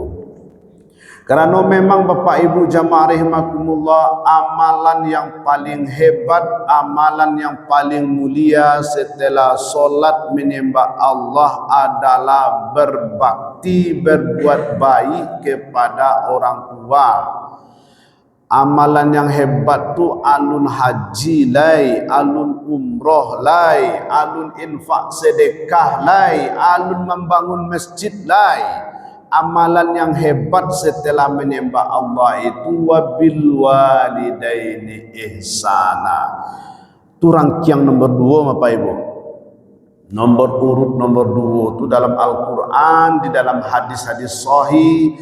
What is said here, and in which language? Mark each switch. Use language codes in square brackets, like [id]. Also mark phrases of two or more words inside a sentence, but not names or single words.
[id] Kerana memang Bapak Ibu jamaah rahimakumullah, amalan yang paling hebat, amalan yang paling mulia setelah solat menyembah Allah adalah berbakti, berbuat baik kepada orang tua. [min] Amalan yang hebat tu alun haji lai, alun umroh lai, alun infak sedekah lai, alun membangun masjid lai. [id] Amalan yang hebat setelah menyembah Allah itu [ar] وبالوالدين إحسانا. [id] Itu rangkaian nomor 2 Bapak Ibu. Nomor urut nomor 2 itu dalam Al-Quran, di dalam hadis-hadis sahih.